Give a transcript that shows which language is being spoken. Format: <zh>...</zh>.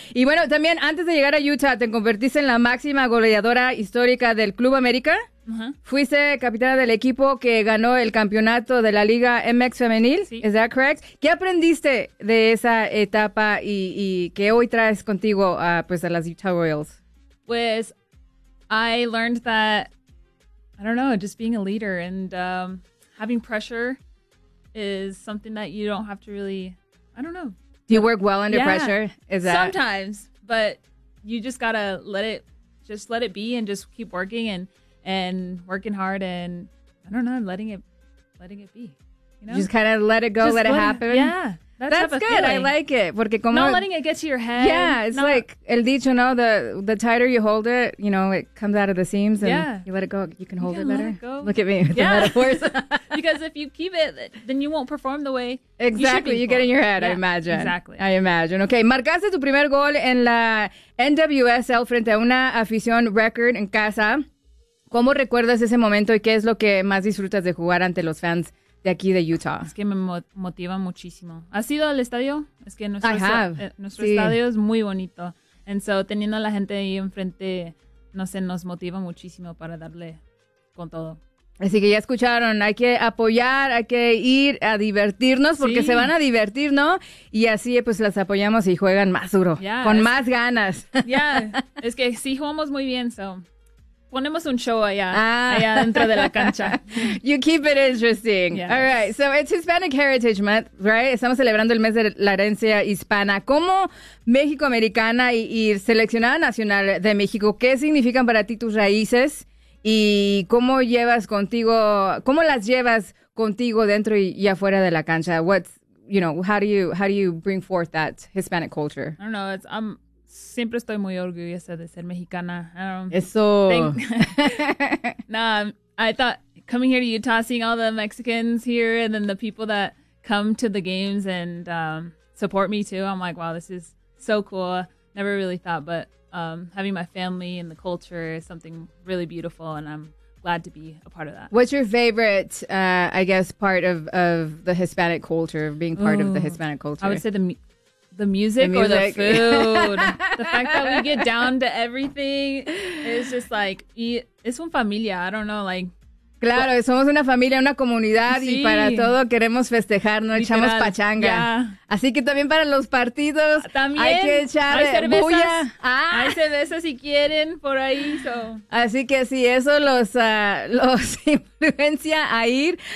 <es>Y bueno, también antes de llegar a Utah, te convertiste en la máxima goleadora histórica del Club América. Uh-huh. Fuiste capitana del equipo que ganó el campeonato de la Liga MX Femenil. Sí.</es> <en>Is that correct?</en> <es>¿Qué aprendiste de esa etapa y que hoy traes contigo pues a las Utah Royals?</es> <en>Pues, I learned that, I don't know, just being a leader and having pressure is something that you don't have to really, I don't know. Do you work well under pressure? Is that sometimes, but you just gotta let it be and just keep working and working hard and I don't know, letting it be. You know? Just kinda let it go, just let it happen. Yeah. That's good. I like it.</en> <es>Porque como,</es> <en>not letting it get to your head. Yeah, it's not, like</en> <es>el dicho, no,</es> <en>the tighter you hold it, you know, it comes out of the seams and you let it go, you can hold it better. Go. Look at me with the metaphors. Because if you keep it, then you won't perform the way exactly. You get in your head, I imagine. Exactly. I imagine.</en> <es>Okay, marcaste tu primer gol en la NWSL frente a una afición record en casa. ¿Cómo recuerdas ese momento y qué es lo que más disfrutas de jugar ante los fans de aquí de Utah? Es que me motiva muchísimo. ¿Has ido al estadio? Es que nuestro,</es> <en>I have.</en> <es>Nuestro estadio es muy bonito.</es> <en>And so,</en> <es>teniendo a la gente ahí enfrente, no sé, nos motiva muchísimo para darle con todo. Así que ya escucharon, hay que apoyar, hay que ir a divertirnos porque se van a divertir, ¿no? Y así pues las apoyamos y juegan más duro, con más ganas. Yeah, es que sí jugamos muy bien, so... Ponemos un show allá dentro de la cancha.</es> <en>You keep it interesting. Yes. All right, so it's Hispanic Heritage Month, right?</en> <es>Estamos celebrando el mes de la herencia hispana. ¿Cómo México-americana y seleccionada nacional de México, qué significan para ti tus raíces y cómo llevas contigo, cómo las llevas contigo dentro y afuera de la cancha?</es> <en>What's, you know, how do you bring forth that Hispanic culture? I don't know,</en> <es>siempre estoy muy orgullosa de ser mexicana. Eso.</es> <en>I thought coming here to Utah, seeing all the Mexicans here and then the people that come to the games and support me too, I'm like, wow, this is so cool. Never really thought, but having my family and the culture is something really beautiful and I'm glad to be a part of that. What's your favorite, I guess, part of the Hispanic culture, of being part of the Hispanic culture? I would say the music or the food. The fact that we get down to everything is just like,</en> <es>es un familia,</es> <en>I don't know, like.</en> <es>Claro, somos una familia, una comunidad, y para todo queremos festejar, ¿no? Echamos pachanga.</es> <en>Yeah.</en> <es>Así que también para los partidos también hay que echar bulla. Hay cerveza si quieren por ahí. So. Así que sí, eso los influencia a ir.</es>